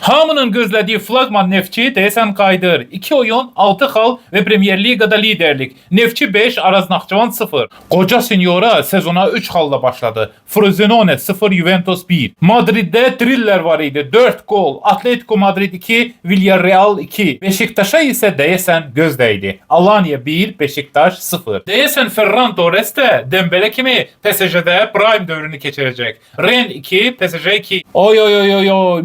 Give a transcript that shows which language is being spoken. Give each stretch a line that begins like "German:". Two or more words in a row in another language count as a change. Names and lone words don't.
Azerbaijani: Hamının gözlediği flagman Neftçi deyəsən qayıdır. 2 oyun, 6 xal ve Premier Ligada liderlik. Neftçi 5, Araz Naxçıvan 0. Qoca Sinyora sezona 3 xalla başladı. Frosinone 0, Juventus 1. Madrid'de thriller var idi. 4 gol. Atletico Madrid 2, Villarreal 2. Beşiktaş'a ise deyəsən gözdəydi. Alanya 1, Beşiktaş 0. Deyəsən Ferran Torres de Dembele kimi PSG'de prime
Turkish: dövrünü geçirecek.
Azerbaijani: Ren 2, PSG 2. Oy oy oy oy oy.